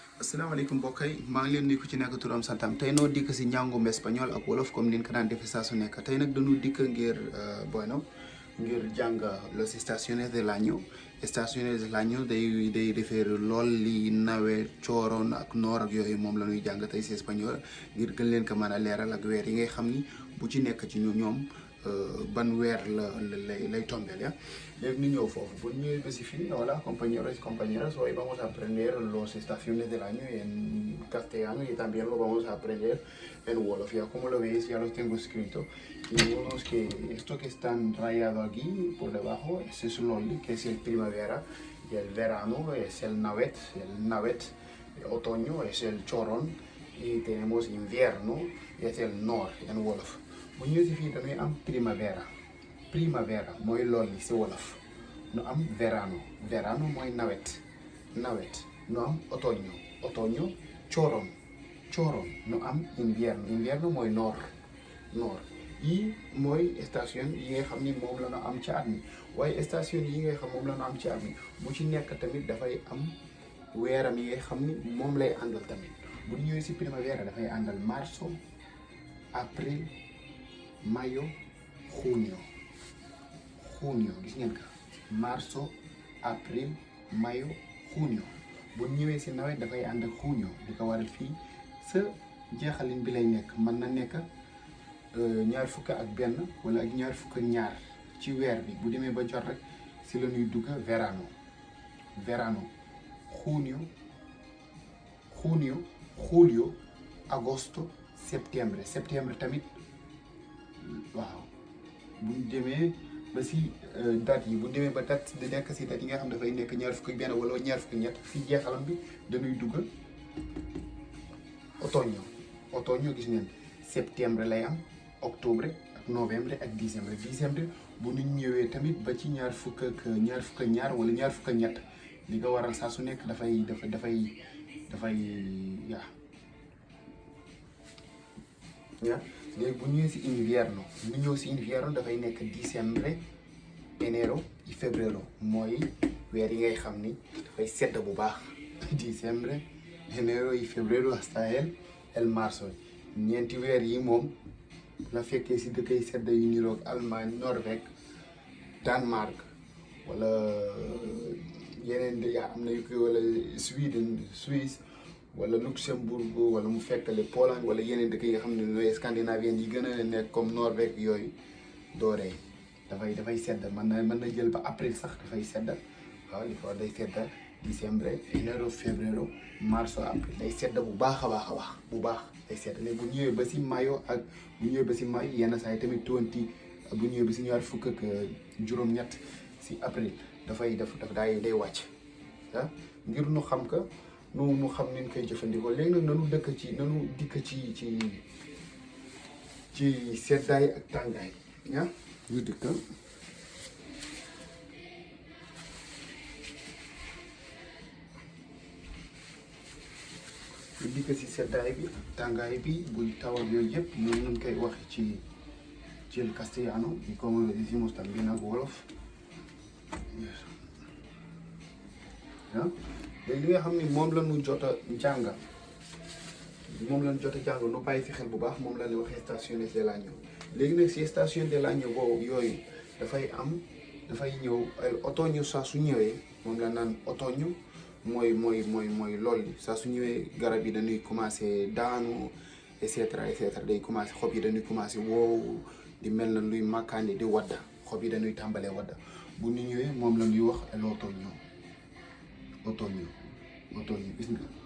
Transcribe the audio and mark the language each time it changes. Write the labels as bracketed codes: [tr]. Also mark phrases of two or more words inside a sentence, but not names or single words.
[wo] asalaamaaleykum mbokk yi maa ngi leen nuyu ku ci nekk turam santam tey noo dikk si njàngum espagnol ak wolof comme niñ ko daan defee saa su nekk tey nag dañu dikk ngir jàng [es] los estaciones del año. Estaciones del año [wo] day référé lool li nawet cooroon ak noor ak yooyu moom la ñuy jàng tey si espagnol ngir gën leen ko mën a leeral ak weer yi ngay xam ni bu ci nekk ci ñoom ban weer lay tombeel ya. Léegi ñu ñëw foofu bu ñëwee ba si fii [es] hola compañeros y compañeras, hoy vamos a aprender los estaciones del año en castellano y también lo vamos a aprender en wolof. Ya como lo veis ya los tengo escrito y vemos que esto que están rayado aquí por debajo ese es loli, que es el primavera, y el verano es el navet, el otoño es el chorón y tenemos invierno y es el nor en wolof. [wo] Bu ñëwee si fii dañuy am primavera mooy loolu si wolof nu am verano mooy nawet nu am otoño cooroon nu am invierno mooy noor yi mooy station yi nga xam ni moom la ñu am ci at mi. Waaye station yi nga xam moom la ñu am ci at mi bu ci nekk tamit dafay am weeram yi nga xam ni moom lay àndal tamit. Bu ñëwee si primavera dafay àndal [es] marzo, abril, mayo, junio [wo] gis ngeen ko [es] marzo, abril, mayo, junio. [wo] bu ñëwee si nawet dafay ànd ak junio di ko waral fii sa jeexalin bi lay nekk mën na nekk 21 wala ak 22 ci weer bi bu demee ba jot rek si la ñuy dugg [es] verano junio, julio, agosto, [wo] septembre tamit. waaw bu ñu demee ba si date yi bu ñu demee ba date di nekk si date yi nga xam dafay nekk 21 wala 23 si jeexalam bi dañuy dugg otoño gis ngeen septembre lay am, octobre ak novembre ak décembre bu ñu ñëwee tamit ba ci 22 wala 23 li nga waral saa su nekk dafay léegi bu ñëwee si invierno dafay nekk [es] diciembre, enero y febrero [wo] mooy weer yi ngay xam ni dafay sedd bu baax [es] diciembre, enero y febrero hasta el marzo. [wo] ñeenti weer yi moom la fekkee si dëkk yi sedd yu niroog Allemagne, Norvège, Danemark wala yeneen am na yu koy wala Suisse wala Luxembourg wala mu fekkale Pologne wala yeneen dëkk yi nga xam ne ñooy scandinavien yi gën a nekk comme Norvège yooyu dooree dafay sedd mën na jël ba avril sax dafay sedd. waaw li fa day sedd [es] diciembre, enero, febrero, marzo, [wo] avril day sedd bu baax a baax bu baax day sedd. léegi bu ñëwee ba si mayo yenn saa yi tamit bu ñëwee ba si ñaar fukk ak juróom-ñett si avril day wàcc ngir nu xam ka nu xam ni ñu koy jëfandikoo. léegi nag nanu dikk ci seddaay ak tàngaay ñu dikk si seddaay bi ak tàngaay bi buy taw ak yooyu yëpp moom nañ koy waxe ci [es] el castellano y como lo decimos también [wo] ak wolof. léegi li nga xam ni moom la ñu jot a jàng nu bàyyi fi xel bu baax moom la ñuy wax [es] estaciones del año. [wo] léegi nag si station [es] del año [wo] boobu yooyu dafay ñëw otoño saa su ñëwee moom la naan otoño mooy lool saa su ñëwee garab yi dañuy commencé daanu [fr] et cetera [wo] day commencé xob yi dañuy commencé wow di mel na luy màkkaani di wadda xob yi dañuy tàmbalee wadda bu ñu ñëwee moom la ñuy wax [es] el otoño [wo] gis nga